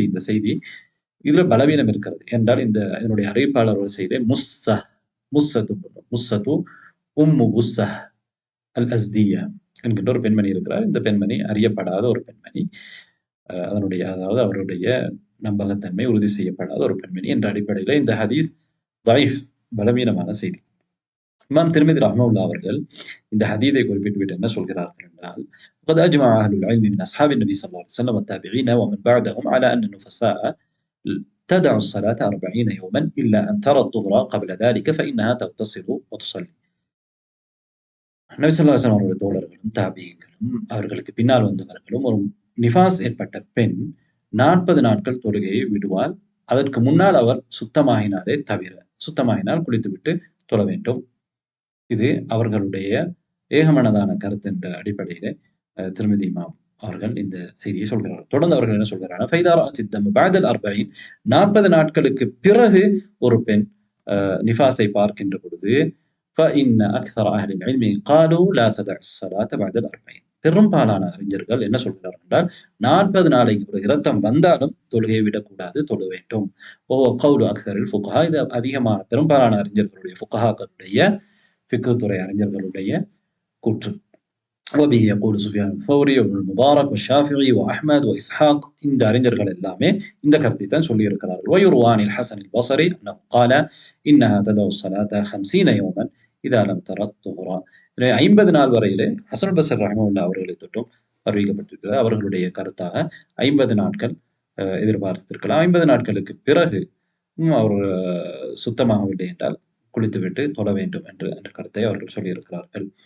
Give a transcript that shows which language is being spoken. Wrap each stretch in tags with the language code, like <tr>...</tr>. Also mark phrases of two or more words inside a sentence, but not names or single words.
<ta>இந்த செய்தி இதுல பலவீனம் இருக்கிறது. என்றால் இதனுடைய அறிவிப்பாளர் வரிசையிலே முஸ்ஸத்து உம்மு புஸ்ஸஹ் அல் அஸ்தியா என்கின்ற ஒரு பெண்மணி இருக்கிறார். இந்த பெண்மணி அறியப்படாத ஒரு பெண்மணி. அதாவது அவருடைய நம்பகத்தன்மை உறுதி செய்யப்படாத ஒரு பெண்மணி என்ற அடிப்படையில இந்த ஹதீஸ் தஈஃப், பலவீனமான செய்தி. இமாம் திர்மிதி ரஹ்மத்துல்லாஹி அவர்கள் இந்த ஹதீதை குறிப்பிட்டு என்ன சொல்கிறார்கள் என்றால்,</ta> <ar>قد أجمع أهل العلم من أصحاب النبي صلى الله عليه وسلم والتابعين ومن بعدهم على أن النفساء تدع الصلاة 40 يوما إلا أن ترى الطهر قبل ذلك فإنها تغتسل وتصلي.</ar> <ta>நபி</ta> <ar>صلى الله عليه وسلم</ar> <ta>அவருடைய தோழர்களும், தாபியீன்களும், அவர்களுக்கு பின்னால் வந்தவர்களும் ஒரு நிஃபாஸ் ஏற்பட்ட பெண் 40 நாட்கள் தொழுகையை விடுவாள். அதற்கு முன்னால் அவர் சுத்தமாகினால் குளித்துவிட்டு தொழ வேண்டும். இது அவர்களுடைய ஏகமனதான கருத்து என்ற அடிப்படையிலே திருமதி இமாம் அவர்கள் இந்த செய்தியை சொல்கிறார்கள். தொடர்ந்து அவர்கள் என்ன சொல்கிறார்கள்?</ta> <ar>فإذا رأت دم بعد ال40</ar> <ta>40 நாட்களுக்கு பிறகு ஒரு பெண் நிஃபாஸை பார்க்கின்ற பொழுது</ta> <ar>فإن أكثر أهل العلم قالوا لا تدع الصلاة بعد ال40.</ar> <ta>பெரும்பாலான அறிஞர்கள் என்ன சொல்கிறார்கள் என்றால், 40 நாளைக்கு பிறகு இரத்தம் வந்தாலும் தொழுகையை விடக்கூடாது, தொழ வேண்டும்.</ta> <ar>قول أكثر الفقهاء.</ar> <ta>இது அதிகமான பெரும்பாலான அறிஞர்களுடைய ஃபுகஹாக்களுடைய ஃபிக்ஹ் துறை அறிஞர்களுடைய கூற்று.</ta> <ar>وبه يقول سفيان الثوري وابن المبارك والشافعي وأحمد وإسحاق.</ar> <ta>இந்த அறிஞர்கள் எல்லாமே இந்த கருத்தை தான் சொல்லியிருக்கிறார்கள்.</ta> <ar>ويروى عن الحسن البصري أنه قال إنها تدع الصلاة 50 يوما إذا لم تر الطهر.</ar> <ta>50 நாள் வரையிலே ஹசன் பஸ்ரி ரஹ்மத்துல்லாஹி அவர்களை தொட்டும் அறிவிக்கப்பட்டிருக்கிறது. அவர்களுடைய கருத்தாக 50 நாட்கள் எதிர்பார்த்திருக்கலாம். 50 நாட்களுக்கு பிறகு அவர் சுத்தமாகவில்லை என்றால் குளித்துவிட்டு தொழ வேண்டும் என்ற கருத்தை அவர்கள் சொல்லியிருக்கிறார்கள்.</ta>